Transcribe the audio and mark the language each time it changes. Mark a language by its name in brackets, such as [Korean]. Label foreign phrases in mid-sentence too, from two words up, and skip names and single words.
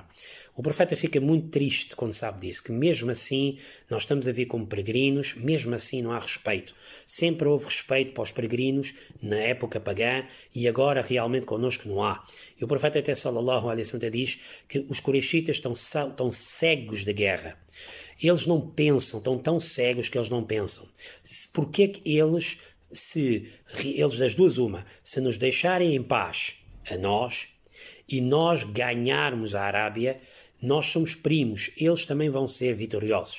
[Portuguese] O profeta fica muito triste quando sabe disso, que mesmo assim nós estamos a vir como peregrinos, mesmo assim não há respeito. Sempre houve respeito para os peregrinos na época pagã e agora realmente connosco não há. E o profeta até [Arabic] صلى الله عليه وسلم [Portuguese] diz que os Quraishitas estão cegos de guerra. Eles não pensam, estão tão cegos que eles não pensam. Porquê que eles das duas uma, se nos deixarem em paz a nós e nós ganharmos a Arábia, nós somos primos, eles também vão ser vitoriosos.